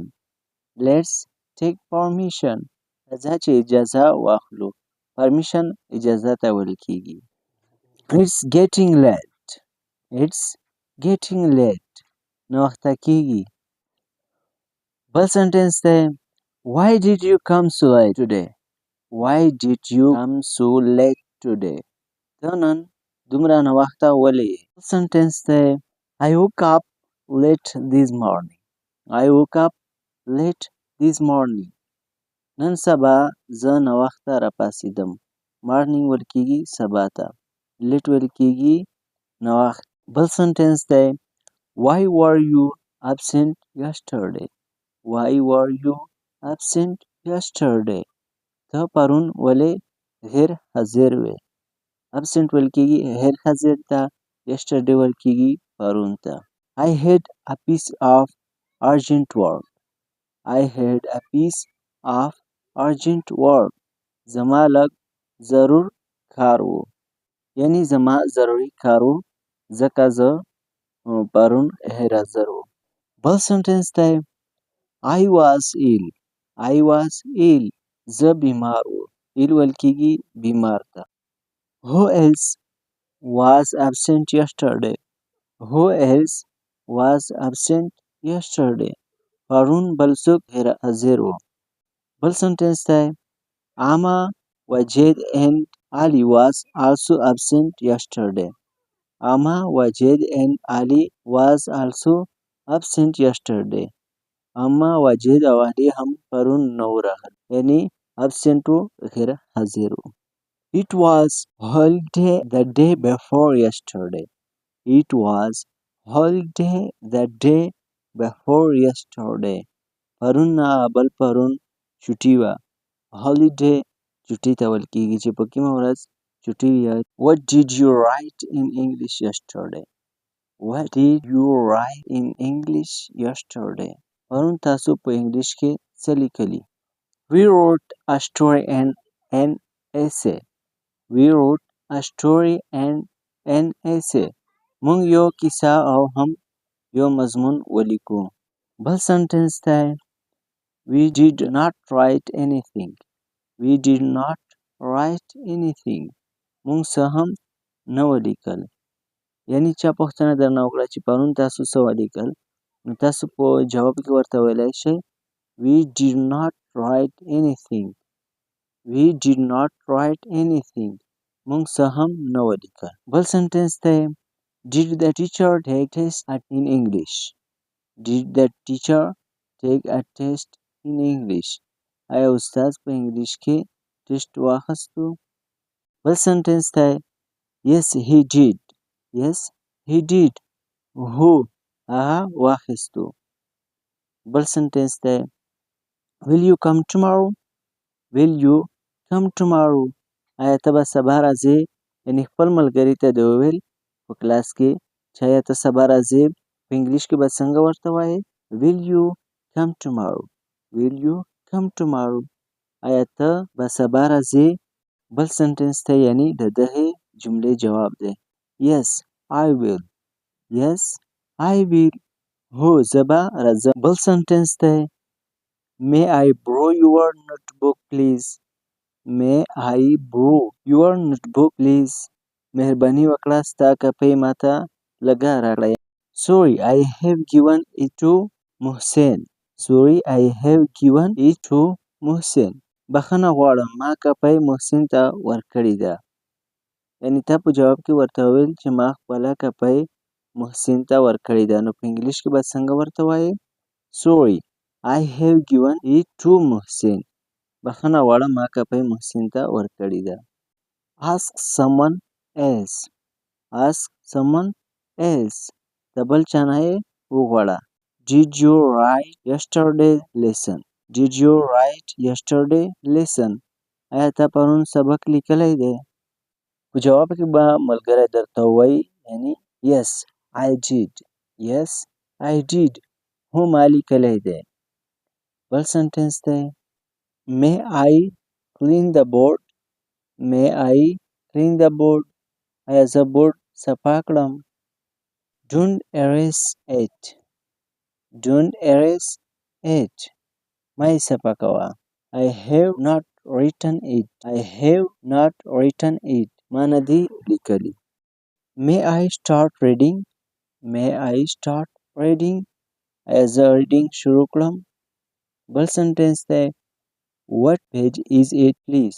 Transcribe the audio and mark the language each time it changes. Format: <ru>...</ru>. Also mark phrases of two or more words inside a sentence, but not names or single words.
<en>Let's take permission.</en> <ps>راځه چې اجازه واخلو. Permission اجازه ته ویل کېږي.</ps> <en>It's getting late. It's getting late.</en> <ps>ناوخته کېږي. بل سنټنس دی.</ps> <en>Why did you come so late today? Why did you come so late today?</en> <ps>ته نن دومره ناوخته ولې یې. سنټنس دی.</ps> <en>I woke up late this morning. I woke up late this morning.</en> <ps>نن سبا زه ناوخته راپاڅېدم. Morning ویل کېږي سبا ته. Late ویل کېږي ناوخت. بل سنټنس دی.</ps> <en>Why were you absent yesterday? Why were you absent yesterday?</en> <ps>ته پرون ولې غیر حاضر وې. absent ویل کېږي غیر حاضر ته. yesterday ویل کېږي پرون ته.</ps> <en>I had a piece of urgent work. I had a piece of urgent work.</en> <ps>زما لږ ضرور کار و. یعنی زما ضروري کار و ځکه زه پرون غیر حاضر وم. بل سنټنس دی.</ps> <en>I was ill. I was ill.</en> <ps>زه بیمار وم. ill ویل کېږي بیمار ته.</ps> <en>Who else was absent yesterday? Who else was absent yesterday?</en> <ps>پرون بل څوک غیر حاضر و. بل سنټنس دی.</ps> <en>Amma, Wajid and Ali was also absent yesterday. Amma, Wajid and Ali was also absent yesterday.</en> <ps>Amma, Wajid او علي هم پرون نه و راغلي. یعنی absent و غیر حاضر و.</ps> <en>It was holiday the day before yesterday. It was holiday the day before yesterday.</en> <ps>پرون نه بل پرون چټي وه. holiday چټي ته ویل کېږي چې په کومه ورځ چټي وي.</ps> <en>What did you write in English yesterday? What did you write in English yesterday?</en> <ps>پرون تاسو په انګلیش کې څه لیکلي؟</ps> <en>We wrote a story and an essay. We wrote a story and an essay.</en> <ps>موږ یو کیسه او هم یو مضمون ولیکو. بل سنټنس دی</ps> <en>We did not write anything. We did not write anything.</en> <ps>موږ څه هم نه ولیکل. یعنی چا پوښتنه درنه وکړه چې پرون تاسو څه ولیکل، نو تاسو په جواب کې ورته ویلی شئ</ps> <en>We did not write anything. We did not write anything.</en> <ps>موږ څه هم نه ولیکل. بل سنټنس دی</ps> <en>Did the teacher take test in English? Did the teacher take a test in English?</en> <ps>آیا استاد په انګلیش کې ټیسټ واخیستو؟ بل سنټنس دی</ps> <en>Yes, he did. Yes, he did.</en> <ps>هو هغه واخیستو. بل سنټنس دی</ps> <en>Will you come tomorrow? Will you come tomorrow?</en> <ps>آیا ته به سبا راځې؟ یعنې خپل ملګري ته دې وویل په کلاس کې چې آیا ته سبا راځې؟ په انګلیش کې به څنګه ورته وایې؟</ps> <en>Will you come tomorrow? Will you come tomorrow?</en> <ps>آیا ته به سبا راځې؟ بل سنټنس ته یعنی د دغې جملې جواب دی</ps> <en>Yes, I will. Yes, I will.</en> <ps>هو زه به راځم. بل سنټنس دی</ps> <en>May I borrow your notebook please? May I borrow your notebook please?</en> <ps>مهرباني وکړه ستا کاپۍ ماته لږه راکړه.</ps> <en>Sorry, I have given it to محسن. Sorry, I have given it to محسن.</en> <ps>بخښنه غواړم ما کاپۍ محسن ته ورکړې ده. یعنې تا په جواب کې ورته وویل چې ما خپله کاپۍ محسن ته ورکړې ده. نو په انګلیش کې به څنګه ورته وایې؟</ps> <en>Sorry, I have given it to محسن.</en> <ps>بخښنه غواړم ما کاپۍ محسن ته ورکړې ده.</ps> <en>Ask someone else. Ask someone else.</en> <ps>د بل چا نه یې وغواړه.</ps> <en>Did you write yesterday's lesson? Did you write yesterday's lesson?</en> <ps>آیا ته پرون سبق لیکلی دی؟ په جواب کې به ملګری درته ووایي یعنی</ps> <en>Yes, I did. Yes, I did.</en> <ps>هو ما لیکلی دی. بل سنټنس دی</ps> <en>May I clean the board? May I clean the board?</en> <ps>آیا زه بورډ صفا کړم؟</ps> <en>Don't erase it. Don't erase it.</en> <ps>مه یې صفا کوه.</ps> <en>I have not written it. I have not written it.</en> <ps>ما نه دی لیکلی.</ps> <en>May I start reading? May I start reading?</en> <ps>آیا زه reading شروع کړم؟ بل سنټنس دی</ps> <en>What page is it please?</en>